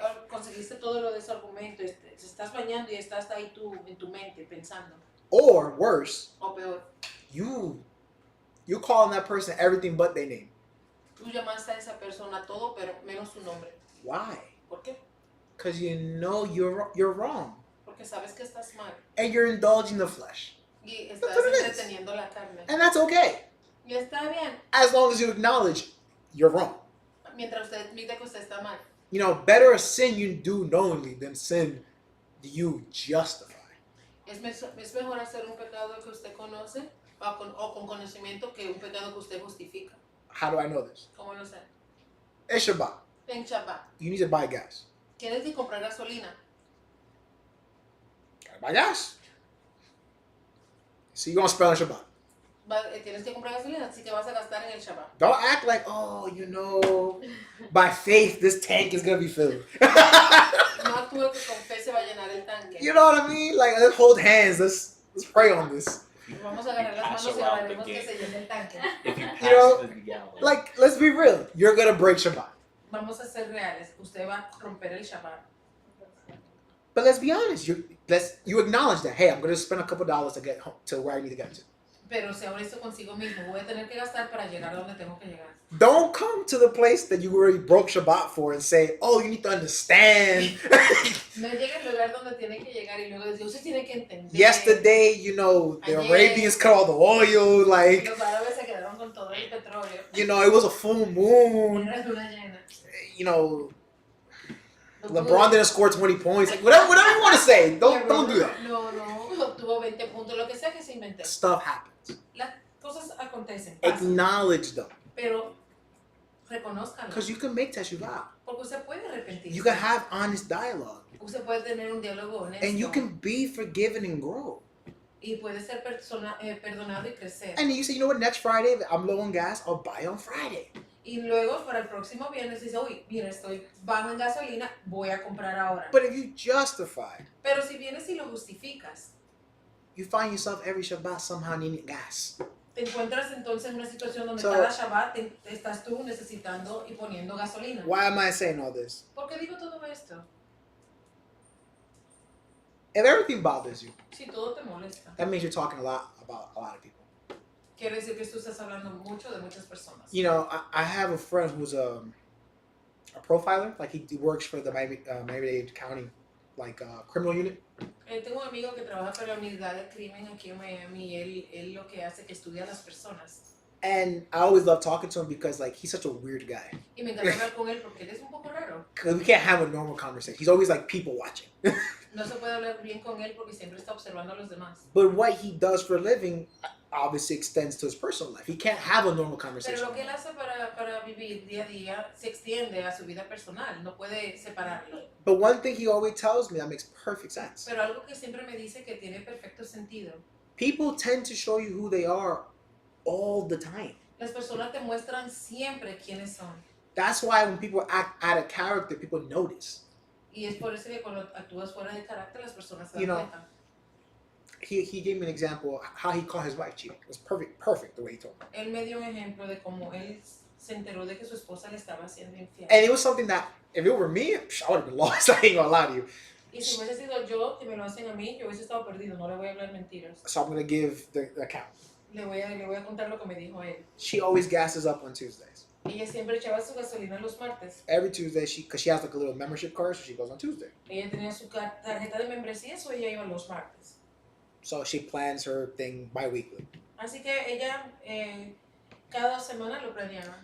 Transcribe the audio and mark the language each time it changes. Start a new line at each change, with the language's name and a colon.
Spanish: Conseguiste todo lo de ese argumento, te estás bañando y estás ahí tú en tu mente pensando.
English: Or worse,
Spanish: O peor,
English: you calling that person everything but their name.
Spanish: tú llamaste a esa persona todo, pero menos su nombre.
English: Why?
Spanish: ¿Por qué?
English: Because you know you're wrong.
Spanish: Porque sabes que estás mal
English: And you're indulging the flesh.
Spanish: y
English: That's
Spanish: estás
English: what it is.
Spanish: entreteniendo la carne.
English: And that's okay.
Spanish: Y está bien,
English: As long as you acknowledge you're wrong.
Spanish: mientras usted admite que usted está mal.
English: You know, better a sin you do knowingly than sin you justify.
Spanish: Es mejor hacer un pecado que usted conoce o con conocimiento que un pecado que usted justifica.
English: How do I know this?
Spanish: ¿Cómo lo sé?
English: It's Shabbat.
Spanish: En Shabbat,
English: You need to buy gas.
Spanish: tienes que comprar gasolina.
English: Gotta buy gas. So you're going to spend on Shabbat.
Spanish: Tienes que comprar gasolina, así que vas a gastar en el Shabbat.
English: Don't act like, oh, you know, by faith this tank is going to be filled.
Spanish: No actúe que con fe se va a llenar el tanque.
English: You know what I mean? Like, let's hold hands. Let's pray on this.
Spanish: Vamos a agarrar las manos y oraremos que se llene el tanque.
English: If you pass You know, the gallon. Like, let's be real. You're gonna break Shabbat.
Spanish: Vamos a ser reales. Usted va a romper el Shabbat.
English: But let's be honest. You acknowledge that. Hey, I'm gonna spend a couple dollars to get home to where I need to get to.
Spanish: Pero se ahora esto consigo mismo. Voy a tener que gastar para llegar a donde tengo que llegar.
English: Don't come to the place that you already broke Shabbat for and say, "Oh, you need to understand."
Spanish: No llega al lugar donde tiene que llegar y luego decir, usted tiene que entender.
English: Yesterday, you know, the
Spanish: Ayer.
English: Arabians cut all the oil. Like,
Spanish: Los árabes se quedaron con todo el petróleo.
English: you know, it was a full moon.
Spanish: Era luna llena.
English: You know,
Spanish: No
English: LeBron didn't score 20 points. Like, whatever you want to say. Don't do that.
Spanish: No, obtuvo 20 puntos, lo que sea que se inventó.
English: Stuff happens.
Spanish: Las cosas acontecen, pasan,
English: Acknowledge them.
Spanish: pero reconózcanlo.
English: Because you can make teshuvah.
Spanish: Porque usted puede arrepentirse.
English: You can have honest dialogue.
Spanish: Usted puede tener un diálogo honesto.
English: And you can be forgiven and grow.
Spanish: Y puede ser perdonado y crecer.
English: And then you say, you know what, next Friday, I'm low on gas, I'll buy on Friday.
Spanish: Y luego para el próximo viernes dice, uy, mira, estoy bajo en gasolina, voy a comprar ahora.
English: But if you justify,
Spanish: Pero si vienes y lo justificas,
English: you find yourself every Shabbat somehow needing gas.
Spanish: te encuentras entonces en una situación donde
English: So-
Spanish: cada Shabbat estás tú necesitando y poniendo gasolina.
English: Why am I saying all this?
Spanish: ¿Por qué digo todo esto?
English: If everything bothers you,
Spanish: Si todo te molesta,
English: that means you're talking a lot about a lot of people.
Spanish: quiere decir que tú estás hablando mucho de muchas personas.
English: You know, I have a friend who's a profiler. Like, he works for the Miami-Dade County, like, criminal unit.
Spanish: Tengo un amigo que trabaja para la unidad de crimen aquí en Miami y él lo que hace es que estudia a las personas.
English: And I always love talking to him because, like, he's such a weird guy.
Spanish: Y me encanta hablar con él porque él es un poco raro.
English: 'Cause we can't have a normal conversation. He's always, like, people watching.
Spanish: No se puede hablar bien con él porque siempre está observando a los demás.
English: But what he does for a living obviously extends to his personal life. He can't have a normal
Spanish: Pero
English: conversation.
Spanish: lo que él hace para vivir día a día se extiende a su vida personal, no puede separarlo.
English: But one thing he always tells me that makes perfect sense.
Spanish: Pero algo que siempre me dice que tiene perfecto sentido.
English: People tend to show you who they are all the time.
Spanish: Las personas te muestran siempre quiénes son.
English: That's why when people act out of character, people notice.
Spanish: Y es por eso que cuando actúas fuera de carácter, las personas se
English: You
Spanish: dan
English: know,
Spanish: cuenta.
English: He gave me an example of how he caught his wife cheating. It was perfect the way he told me.
Spanish: Él me dio un ejemplo de cómo él se enteró de que su esposa le estaba haciendo infiel.
English: And it was something that, if it were me, I would have been lost. I ain't gonna lie to you.
Spanish: Y si hubiese sido yo que me lo hacen a mí, yo hubiese estado perdido, no le voy a hablar mentiras.
English: So I'm gonna give the account.
Spanish: Le voy a contar lo que me dijo él.
English: She always gasses up on Tuesdays.
Spanish: Ella siempre echaba su gasolina los martes.
English: Every Tuesday, because she has like a little membership card, so she goes on Tuesday.
Spanish: Ella tenía su tarjeta de membresía, so ella iba los martes.
English: So she plans her thing bi-weekly.
Spanish: Así que ella cada semana lo planeaba.